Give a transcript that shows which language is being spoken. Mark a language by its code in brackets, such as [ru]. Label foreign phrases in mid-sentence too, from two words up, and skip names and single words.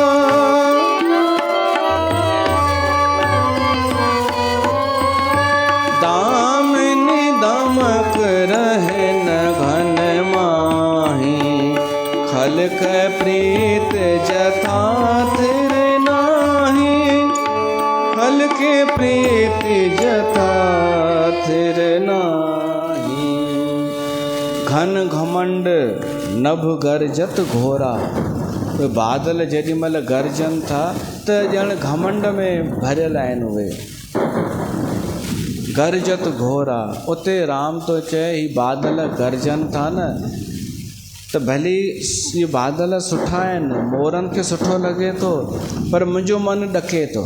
[awa] दामिनी दमक रहन घन माही, खलक प्रीत जथा थिर नाही। खलक प्रीत जथा थिर नाही। घन घमंड नभ गर्जत घोरा। [sd] उहे बादल जेॾी महिल गर्जनि था त ॼण घमंड में भरियल आहिनि उहे। [awa] गर्जत घोरा। [sd] उते राम तो चए ही बादल गर्जनि था न त भली ये बादल सुठा आहिनि, मोरनि खे सुठो लॻे थो, पर मुंहिंजो मन ॾके थो।